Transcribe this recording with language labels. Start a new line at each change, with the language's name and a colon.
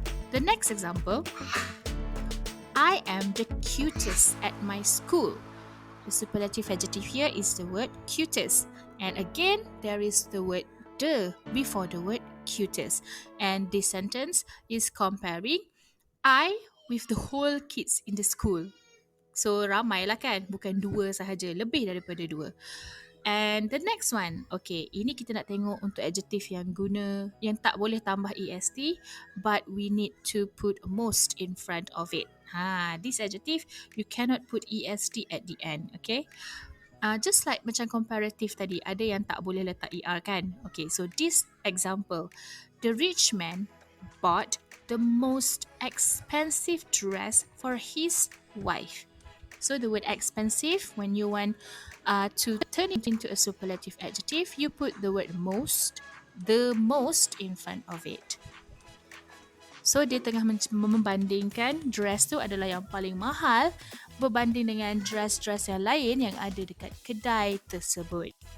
English: The next example, I am the cutest at my school. The superlative adjective here is the word cutest. And again, there is the word the before the word cutest. And this sentence is comparing I with the whole kids in the school.
Malay: So ramai lah kan, bukan 2 sahaja, lebih daripada 2.
English: And the next one, okay,
Malay: ini kita nak tengok untuk adjective yang tak boleh tambah est,
English: but we need to put most in front of it. This adjective, you cannot put est at the end, okay? Just like
Malay: macam comparative tadi, ada yang tak boleh letak er kan?
English: Okay, so this example, the rich man bought the most expensive dress for his wife. So the word expensive, when you want to turn it into a superlative adjective, you put the word most, the most in front of it.
Malay: So dia tengah membandingkan dress tu adalah yang paling mahal berbanding dengan dress-dress yang lain yang ada dekat kedai tersebut.